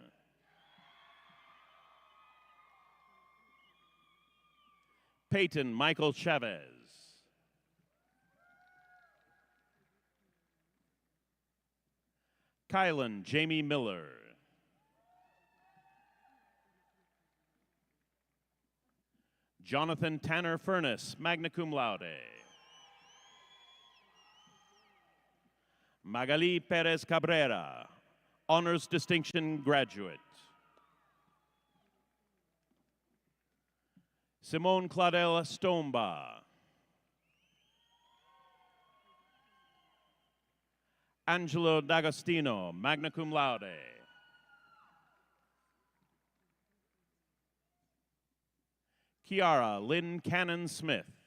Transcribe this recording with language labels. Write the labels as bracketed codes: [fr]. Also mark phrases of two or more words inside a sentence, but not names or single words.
[en] Peyton Michael Chavez. Kylan Jamie Miller. Jonathan Tanner Furness, [la] magna cum laude. [en] Magali Perez Cabrera, honors distinction graduate. Simone Claudel Stomba. Angelo D'Agostino, [la] magna cum laude. [en] Kiara Lynn Cannon Smith.